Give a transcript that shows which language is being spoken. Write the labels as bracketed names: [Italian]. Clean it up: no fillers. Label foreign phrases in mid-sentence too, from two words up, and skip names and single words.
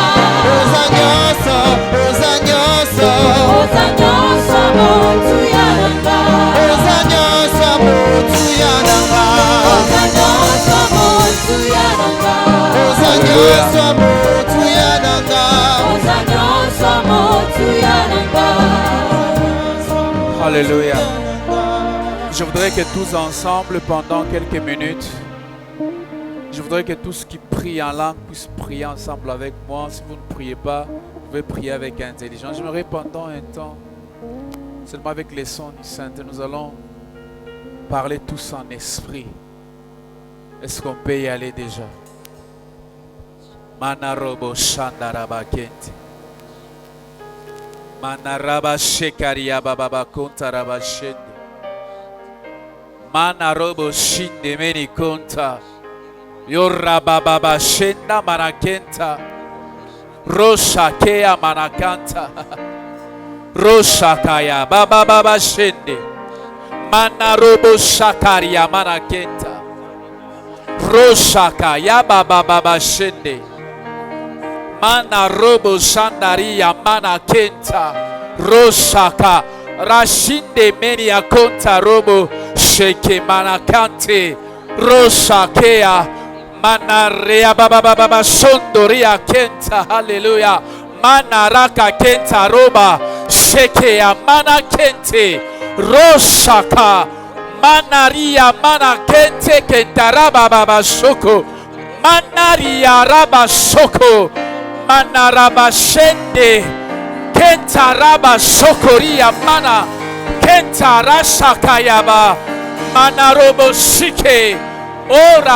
[Lingala] Oza nyonso motu ya nanga. Oza nyonso motu ya nanga. Oza nyonso motu ya nanga. Oza nyonso motu ya nanga. Oza nyonso motu ya nanga. [French] Alléluia. Je voudrais que tous ensemble, pendant quelques minutes, je voudrais que tous qui prient en langue puissent prier ensemble avec moi. Si vous ne priez pas, vous pouvez prier avec intelligence. J'aimerais pendant un temps, seulement avec les sons du Saint, nous allons parler tous en esprit. Est-ce qu'on peut y aller déjà? Manarobo Shandaraba Kenti. Manaraba Shekaria Baba Kontaraba Shende. Manarobo Shinde Meni Konta. Yoraba Baba Shenda Manakenta. Rosha Kea Manakanta. Rosha Kaya Baba Baba Shende. Manarobo Shakaria Manakenta. Rosha Kaya Baba Baba Shende. Mana robo shandaria mana kenta roshaka rashinde menia konta robo sheke mana kante roshakea mana rea baba baba shondoria kenta. Hallelujah. Mana raka kenta roba shekea mana kente roshaka mana ria mana kente kenta raba baba shoko mana ria raba shoko Manaraba shende kenta raba sokoria mana kenta rasha kayaba manarobo shike ora